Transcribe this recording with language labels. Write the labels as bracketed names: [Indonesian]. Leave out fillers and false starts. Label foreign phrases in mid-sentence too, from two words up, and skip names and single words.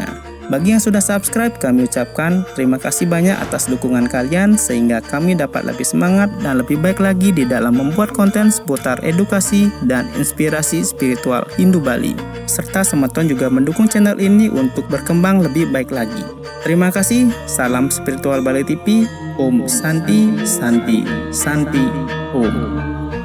[Indonesian] Bagi yang sudah subscribe, kami ucapkan terima kasih banyak atas dukungan kalian sehingga kami dapat lebih semangat dan lebih baik lagi di dalam membuat konten seputar edukasi dan inspirasi spiritual Hindu Bali. Serta semeton juga mendukung channel ini untuk berkembang lebih baik lagi. Terima kasih, salam Spiritual Bali TV, [Sanskrit] Om Santi, Santi, Santi, Om.